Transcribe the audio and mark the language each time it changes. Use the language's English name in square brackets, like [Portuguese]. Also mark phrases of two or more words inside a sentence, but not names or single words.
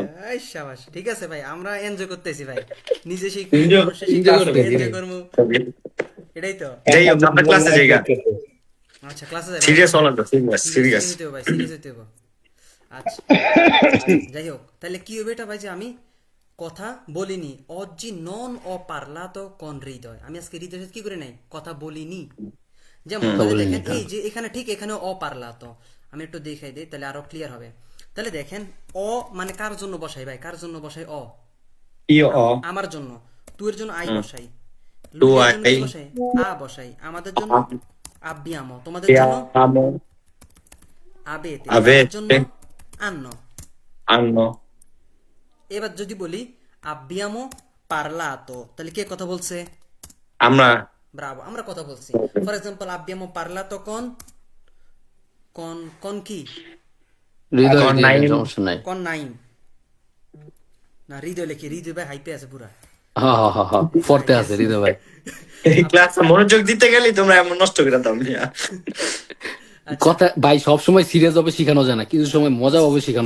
[Bangla] এই শাবাশ, ঠিক আছে ভাই, আমরা এনজয় করতেছি ভাই। নিজে শিখবো, Enjoy- মানুষে enjoy শিখবো, করতেছি এনজয় ভাই। করবো, এটাই তো। যাই হোক, আমরা ক্লাসে যাই গা। আচ্ছা ক্লাসে যাই ভাই। সিরিয়াস হলাম তো, সিরিয়াস সিরিয়াস সিরিয়াস। হইতে হবে ভাই, সিরিয়াস হইতে হবে। আচ্ছা যাই হোক, তাহলে কি হবে এটা ভাই, যে আমি কথা বলিনি। [Italian] oggi non ho parlato con [Bangla] হৃদয়, আমি আজকে হৃদয়ের সাথে কি করে নাই, কথা বলিনি। যেমন তাহলে বলিনি, দেখেন, হ্যাঁ। এই যে এখানে ঠিক এখানে [Italian] ho parlato, [Bangla] আমি একটু দেখাই দিই তাহলে আরো ক্লিয়ার হবে। তাহলে দেখেন, অ মানে কার জন্য বসাই ভাই, কার জন্য বসাই অ? আমার জন্য। তু এর জন্য আই বসাই। টু লোকের জন্য আই কি বসাই? আ বসাই। আমাদের জন্য আব্বিয়ামো, তোমাদের জন্য আমো আবেতে, আবে তাদের জন্য আন্ন। আন্ন এবার যদি বলি [Italian] abbiamo parlato, [Bangla] তাহলে কে কথা বলছে? আমরা ব্রাভো, আমরা কথা বলছি। [English] for example, [Italian] abbiamo parlato con con কি? [Bangla] হৃদয় এখন দিয়ে নাই। দেন, সমস্যা নাই। con নাইম। না, হৃদয় লেখি, হৃদয় ভাই হাইপে আছে পুরা। হ্যাঁ হ্যাঁ হ্যাঁ হ্যাঁ, পড়তে আছে হৃদয় ভাই। এই ক্লাসে মনোযোগ দিতে গেলে তোমরা এমন নষ্ট করে দাও মিয়া। আচ্ছা, কথা ভাই সবসময় সিরিয়াস ভাবে শেখানো যায় না, কিছু সময় মজা ভাবে শেখানো